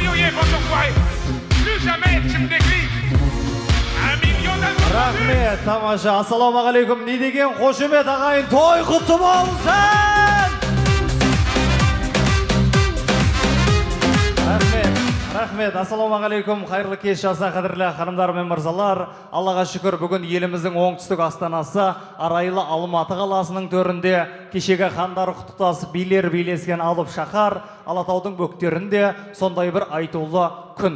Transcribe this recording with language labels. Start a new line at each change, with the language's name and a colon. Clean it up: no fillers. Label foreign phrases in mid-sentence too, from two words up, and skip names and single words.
French: enfoirés. Plus jamais tu me déclives. Un million d'albums.
Kazakh: Рахмет, тамаша. Ассалаумағалейкум. Не деген қошемет ағайын, той құтты болсын! Рахмет, ассалаумағалейкум. Қайырлы кеш жаса, қадірлі ханымдар мен мырзалар. Аллаға шүкір, бүгін еліміздің оңтүстік астанасы арайлы Алматы қаласының төрінде кешегі хандар құттықтасып билер билескен алып шаһар Алатаудың бөктерінде сондай бір айтулы күн.